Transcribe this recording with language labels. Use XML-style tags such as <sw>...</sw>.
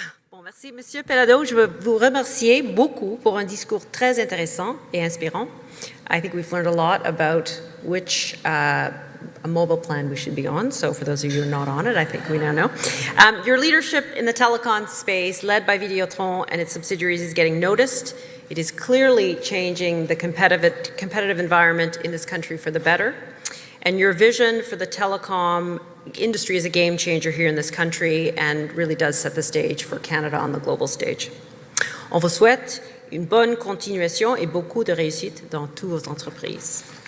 <fr>Bon, merci, Monsieur Péladeau. Je veux vous remercier beaucoup pour un discours très intéressant et inspirant.</fr> <en>I think we've learned a lot about which a mobile plan we should be on. So for those of you who are not on it, I think we now know. Your leadership in the telecom space, led by Videotron and its subsidiaries, is getting noticed. It is clearly changing the competitive environment in this country for the better. And your vision for the telecom industry is a game changer here in this country and really does set the stage for Canada on the global stage.</en> <fr>On vous souhaite une bonne continuation et beaucoup de réussite dans toutes vos entreprises.</fr>